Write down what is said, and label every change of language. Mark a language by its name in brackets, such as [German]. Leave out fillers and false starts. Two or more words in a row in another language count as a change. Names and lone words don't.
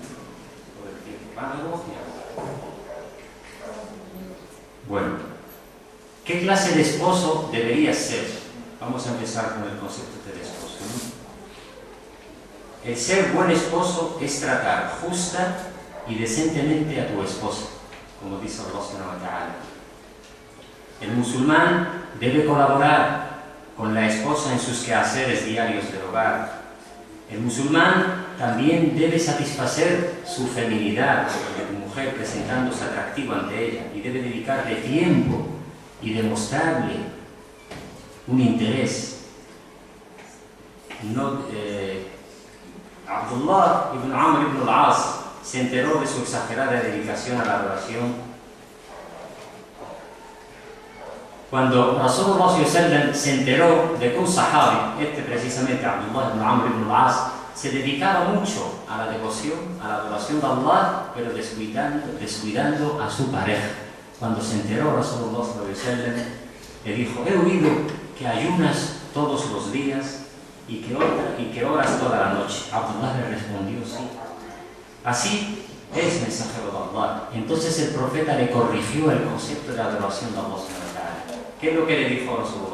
[Spanish] Bueno, ¿qué clase de esposo debería ser? Vamos a empezar con el concepto de esposo, ¿no? El ser buen esposo es tratar justa y decentemente a tu esposa, como dice Allah [Arabic] سبحانه وتعالى. [Spanish] El musulmán debe colaborar con la esposa en sus quehaceres diarios del hogar. El musulmán también debe satisfacer su feminidad de tu mujer presentándose atractivo ante ella y debe dedicarle tiempo y demostrarle un interés. Abdullah ibn Amr ibn al-As se enteró de su exagerada dedicación a la adoración cuando Rasulullah [Arabic] صلى الله عليه وسلم [Spanish] se enteró de que un sahabi, precisamente Abdullah ibn Amr ibn al-As, se dedicaba mucho a la devoción, a la adoración de Allah, pero descuidando a su pareja. Cuando se enteró Rasulullah [Arabic] صلى الله عليه وسلم, [Spanish] le dijo: he oído que ayunas todos los días y que oras toda la noche. Abdullah le respondió: sí. Así es, mensajero de Allah. Entonces el profeta le corrigió el concepto de la adoración de Allah. ¿Qué es lo que le dijo Rasulullah?